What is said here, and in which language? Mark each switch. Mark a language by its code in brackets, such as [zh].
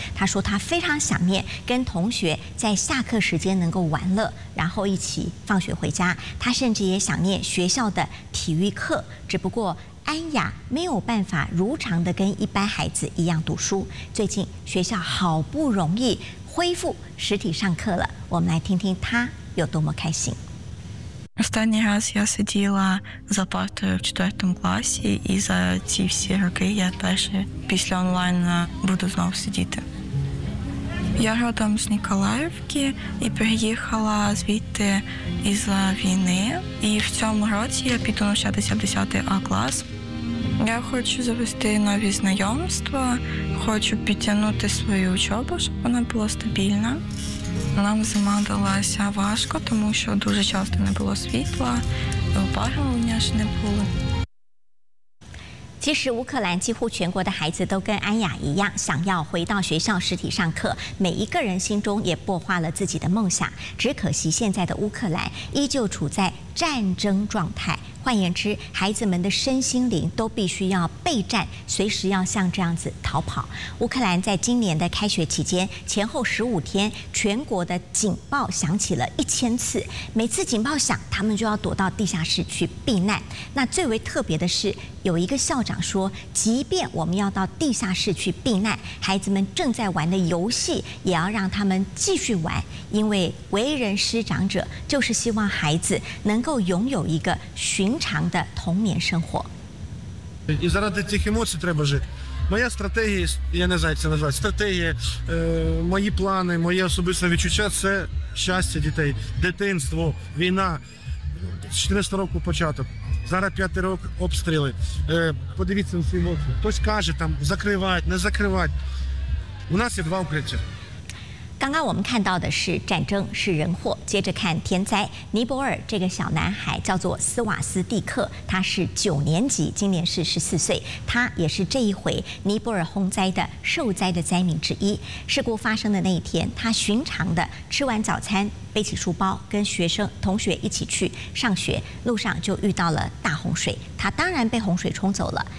[zh] 她说她非常想念跟同学在下课时间能够玩乐，然后一起放学回家。她甚至也想念学校的体育课，只不过安雅没有办法如常的跟一般孩子一样读书。最近学校好不容易恢复实体上课了，我们来听听她有多么开心。 [uk] Останній раз я сиділа за партою в 4-му класі, і за ці всі роки я вперше після онлайну буду знову сидіти. Я родом з Ніколаївки і приїхала звідти із-за війни. І в цьому році я піду навчатися в 10-й А клас. Я хочу завести нові знайомства, хочу підтягнути свою учобу, щоб вона була стабільна. Нам зима далася важко, тому що дуже часто не було світла, опалення ж не було. [zh] 其实乌克兰几乎全国的孩子都跟安雅一样，想要回到学校实体上课。每一个人心中也擘画了自己的梦想，只可惜现在的乌克兰依旧处在战争状态。换言之，孩子们的身心灵都必须要备战，随时要像这样子逃跑。乌克兰在今年的开学期间前后15天，全国的警报响起了1000次，每次警报响，他们就要躲到地下室去避难。那最为特别的是，有一个校长说，即便我们要到地下室去避难，孩子们正在玩的游戏也要让他们继续玩，因为为人师长者就是希望孩子能够拥有一个寻常的童年生活。 [uk] І заради цих емоцій треба жити. Моя стратегія, я не знаю, це називається стратегія, мої плани, моє особисте відчуття – це щастя дітей, дитинство, війна, 14 року початок, зараз 5 рік обстріли. Подивіться на свої емоції. Хтось каже там, закривають, не закривають. У нас є 2 укриття. [zh] 刚刚我们看到的是战争，是人祸，接着看天灾。尼泊尔这个小男孩叫做斯瓦斯蒂克，他是9年级，今年是14岁，他也是这一回尼泊尔洪灾的受灾的灾民之一。事故发生的那一天，他寻常的吃完早餐，背起书包，跟学生同学一起去上学，路上就遇到了大洪水，他当然被洪水冲走了。